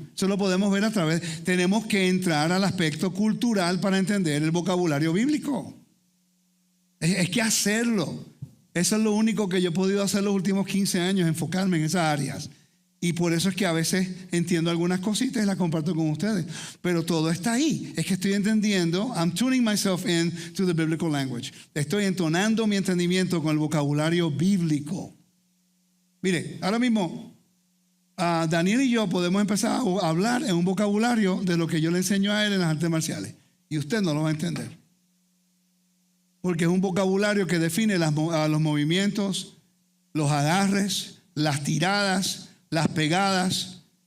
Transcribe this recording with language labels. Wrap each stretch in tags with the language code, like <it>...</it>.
<es>Eso lo podemos ver a través. Tenemos que entrar al aspecto cultural para entender el vocabulario bíblico. Es que hacerlo. Eso es lo único que yo he podido hacer los últimos 15 años, enfocarme en esas áreas. Y por eso es que a veces entiendo algunas cositas y las comparto con ustedes. Pero todo está ahí. Es que estoy entendiendo.</es> <en>I'm tuning myself in to the biblical language.</en> <es>Estoy entonando mi entendimiento con el vocabulario bíblico. Mire, ahora mismo Daniel y yo podemos empezar a hablar en un vocabulario de lo que yo le enseño a él en las artes marciales. Y usted no lo va a entender. Porque es un vocabulario que define los movimientos, los agarres, las tiradas, las pegadas.</es>